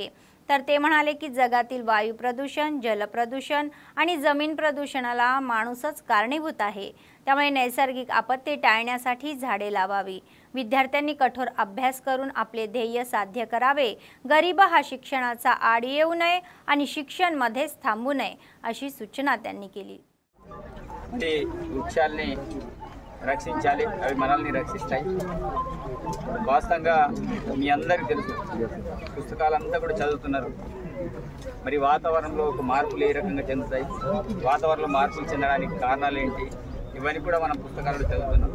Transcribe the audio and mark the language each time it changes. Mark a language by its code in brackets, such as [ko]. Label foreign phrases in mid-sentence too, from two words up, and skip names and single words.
[mr] तर ते म्हणाले की जगातील वायू प्रदूषण, जल प्रदूषण आणि जमीन प्रदूषणाला माणूसच कारणीभूत आहे, त्यामुळे नैसर्गिक आपत्ती टाळण्यासाठी झाडे लावावी। विद्यार्थ्यांनी कठोर अभ्यास करून आपले ध्येय साध्य करावे, गरीब हा शिक्षणाचा आड येऊ नये आणि शिक्षण मध्येच थांबू नये अशी सूचना त्यांनी केली. [te] వృక్షాలని రక్షించాలి, అవి మనల్ని రక్షిస్తాయి. వాస్తవంగా మీ అందరికీ తెలుసు, పుస్తకాలంతా కూడా చదువుతున్నారు. మరి వాతావరణంలో ఒక మార్పులు ఏ రకంగా చెందుతాయి, వాతావరణంలో మార్పులు చెందడానికి కారణాలు ఏంటి, ఇవన్నీ కూడా మనం పుస్తకాలలో చదువుతున్నాం.